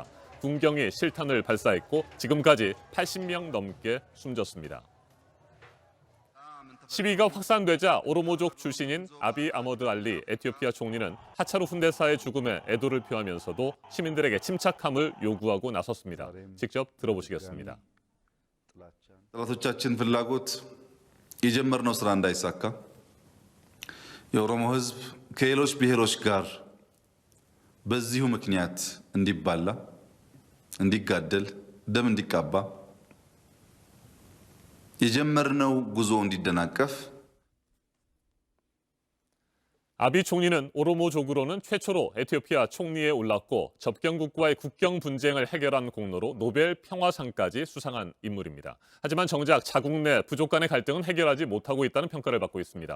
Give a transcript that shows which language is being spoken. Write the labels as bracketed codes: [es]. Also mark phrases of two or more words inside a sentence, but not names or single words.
[ko] 군경이 실탄을 발사했고 지금까지 80명 넘게 숨졌습니다. 시위가 확산되자 오로모족 출신인 아비 아머드 알리 에티오피아 총리는 하차루 훈대사의 죽음에 애도를 표하면서도 시민들에게 침착함을 요구하고 나섰습니다. 직접 들어보시겠습니다. [am] ጠላቶቻችን ፍላጎት የጀመርነው ስራ እንዳይሳካ የኦሮሞ ሕዝብ ከሌሎች ብሔሮች ጋር በዚሁ ምክንያት እንዲባላ፣ እንዲጋደል፣ ደም እንዲቃባ የጀመርነው ጉዞ እንዲደናቀፍ [ko] 아비 총리는 오로모족으로는 최초로 에티오피아 총리에 올랐고 접경국과의 국경 분쟁을 해결한 공로로 노벨 평화상까지 수상한 인물입니다. 하지만 정작 자국 내 부족 간의 갈등은 해결하지 못하고 있다는 평가를 받고 있습니다.